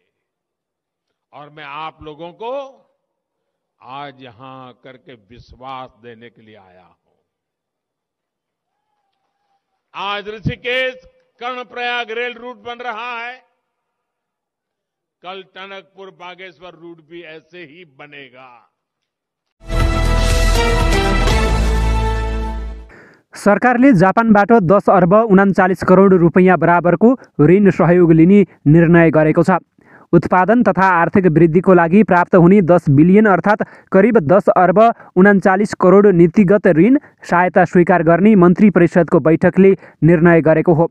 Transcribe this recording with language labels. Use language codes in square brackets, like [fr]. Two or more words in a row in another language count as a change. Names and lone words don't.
[hi] और मैं आप लोगों को आज यहां करके विश्वास देने के लिए आया हूं। आज ऋषिकेश कर्णप्रयाग रेल रूट बन रहा है, कल टनकपुर बागेश्वर रूट भी ऐसे ही बनेगा। [ne] सरकारले जापानबाट 10 अर्ब 39 करोड रुपैयाँ बराबरको ऋण सहयोग लिने निर्णय गरेको छ। उत्पादन तथा आर्थिक वृद्धिको लागि प्राप्त हुने 10 बिलियन अर्थात् करिब 10 अर्ब 39 करोड नीतिगत ऋण सहायता स्वीकार गर्ने मन्त्री परिषदको बैठकले निर्णय गरेको हो।